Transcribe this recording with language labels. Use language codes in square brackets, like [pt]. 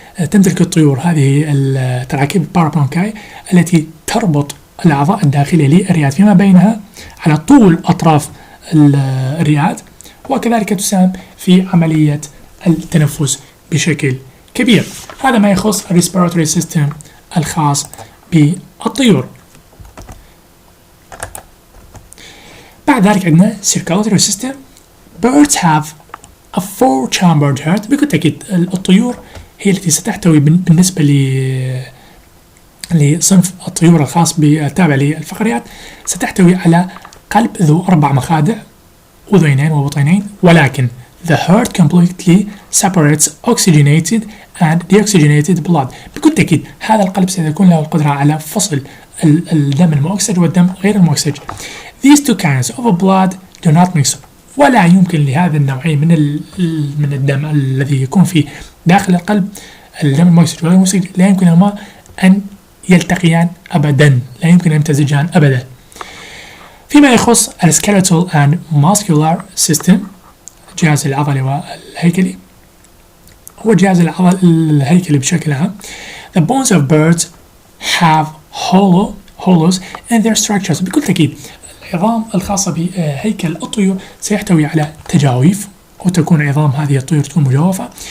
[ar] تمتلك الطيور هذه التراكيب البارابرونكاي التي تربط الأعضاء الداخلية للرئات فيما بينها على طول أطراف الرئات، وكذلك تساهم في عملية التنفس بشكل كبير. هذا ما يخص الريسبيراتوري سيستم الخاص بالطيور. بعد ذلك عندنا circulatory system. [en] Birds have a 4-chambered heart. [ar] بكل تأكيد الطيور هي التي ستحتوي بالنسبة لصنف الطيور الخاص بالتابع للفقريات ستحتوي على قلب ذو 4 مخادع، أذينين وبطينين، ولكن [en] the heart completely separates oxygenated and deoxygenated blood. [ar] بكل تأكيد هذا القلب سيكون له القدرة على فصل الدم المؤكسج والدم غير المؤكسج. [en] These two kinds of blood do not mix. [ar] ولا يمكن لهذا النوعين من الدم الذي يكون في داخل القلب، الدم المؤكسج والغير المؤكسج، لا يمكن لهما أن يلتقيان أبدا، لا يمكن أن يمتزجان أبدا. فيما يخص ال [en] skeletal and muscular system، [ar] الجهاز العضلي والهيكلي، هو جهاز الهيكلي بشكل عام. [en] The bones of birds have hollows in their structures. [ar] بكل تأكيد العظام الخاصة بهيكل الطيور سيحتوي على تجاويف، وتكون عظام هذه الطيور تكون مجوفة.